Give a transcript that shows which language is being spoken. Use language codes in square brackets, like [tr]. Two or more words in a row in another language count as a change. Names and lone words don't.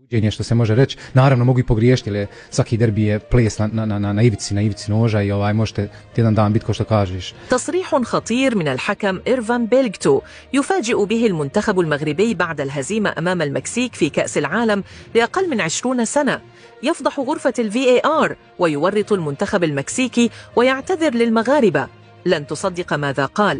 [bs] što se može reći. Naravno mogu i pogriješiti, jer svaki derbi je ples na ivici noža i možete jedan dan biti ko što kažeš. [ar] تصريح خطير من الحكم إيرفان بيلغتو يفاجئ به المنتخب المغربي بعد الهزيمة أمام المكسيك في كأس العالم لأقل من 20 سنة. يفضح غرفة الVAR ويورط المنتخب المكسيكي ويعتذر للمغاربة. لن تصدق ماذا قال.